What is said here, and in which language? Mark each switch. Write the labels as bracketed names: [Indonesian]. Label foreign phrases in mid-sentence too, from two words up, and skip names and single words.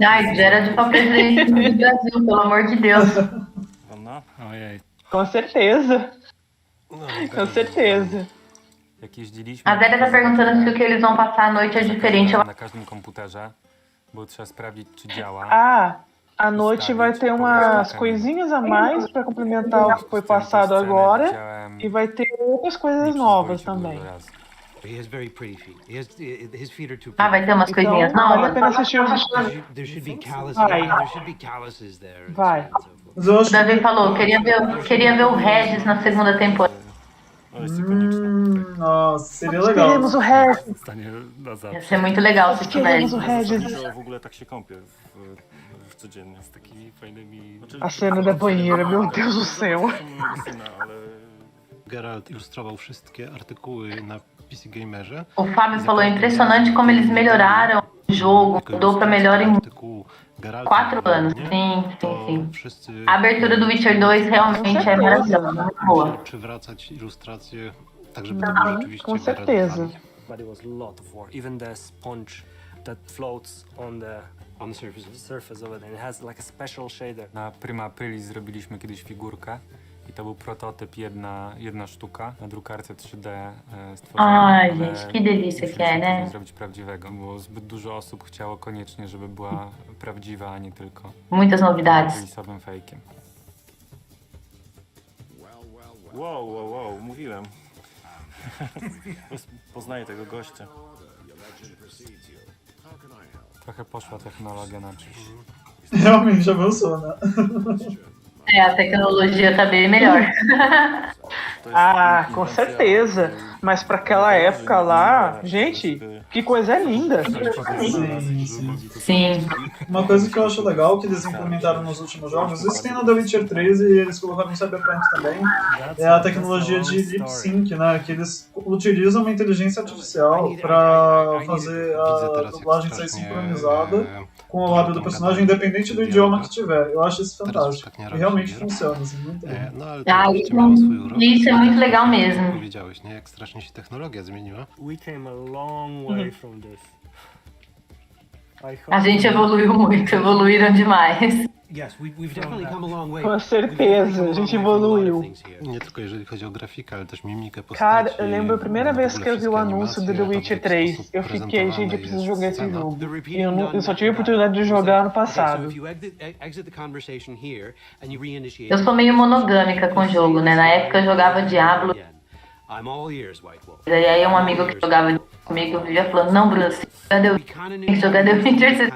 [Portuguese] Ai, Geralt para presidente do Brasil, pelo amor de Deus. [Polish] Ojej. [Portuguese] Com certeza. Com certeza. [Polish] Jak jeździliśmy... [Portuguese] A Zélia tá perguntando se o que eles vão passar à noite é diferente. [Polish] Na każdym komputerze, bo trzeba sprawdzić, czy działa. [Portuguese] À noite vai ter umas coisinhas a mais para complementar o que foi passado agora e vai ter outras coisas novas também. Vai ter umas coisinhas novas? Vale a pena assistir os Vai. O Davi falou, queria ver o Regis na segunda temporada. Nossa, seria legal. Queremos o Regis. Ia ser muito legal se tivesse. Queremos o Regis. [Polish] W ogóle tak się kąpię codziennie. Z takimi fajnymi... [Portuguese] A cena da banheira, meu Deus do céu. [Polish] Geralt ilustrował wszystkie artykuły na PC Gamerze. [Portuguese] O Fábio falou, impressionante como eles melhoraram o jogo, mudou pra melhor em 4 anos. Sim. A abertura do Witcher 2 realmente é maravilhosa, muito boa. [Polish] Przywracać ilustracje, tak żeby to było rzeczywiście [Portuguese] Com certeza. [English] But it was a lot of work. Even the sponge that floats on the surface of it, and it has like a special shader. [Polish] Na Prima Aprilis zrobiliśmy kiedyś figurkę i to był prototyp, jedna sztuka na drukarce 3D stworzona. [Portuguese] Ai, gente, que delícia que é, né? [Polish] Zrobić prawdziwego, bo zbyt dużo osób chciało koniecznie, żeby była prawdziwa, a nie tylko [Portuguese] muitas novidades. [Polish] kulisowym fejkiem. Wow, mówiłem. Poznaję tego gościa. Trochę poszła technologia na czyś. [Portuguese] Realmente já avançou, né? A tecnologia tá bem melhor. Com certeza. Mas para aquela época lá, gente, que coisa linda. Sim. Uma coisa que eu acho legal que eles implementaram nos últimos jogos, isso tem no The Witcher 3 e eles colocaram no Cyberpunk também, é a tecnologia de [English] lip sync, [Portuguese] né? Que eles utilizam uma inteligência artificial para fazer a dublagem sair sincronizada com o lábio do personagem, independente do idioma que tiver. Eu acho isso fantástico. E realmente funciona, assim, muito bem. Isso é muito legal mesmo. [Polish] Powiedziałeś, nie? Jak strasznie się technologia zmieniła. [English] We came a long way from this. [Portuguese] A gente evoluiu muito, evoluíram demais. Com certeza, a gente evoluiu. [Polish] Nie tylko jeżeli chodzi o grafikę, ale też mimikę postaci. [Portuguese] Cara, eu lembro a primeira vez que eu vi o anúncio do The Witcher 3, eu fiquei, gente, eu preciso jogar esse jogo. E eu só tive a oportunidade de jogar ano passado. Eu sou meio monogâmica com o jogo, né? Na época eu jogava Diablo. E aí um amigo que jogava comigo vivia falando, não, Bruno, tem que jogar The Witcher.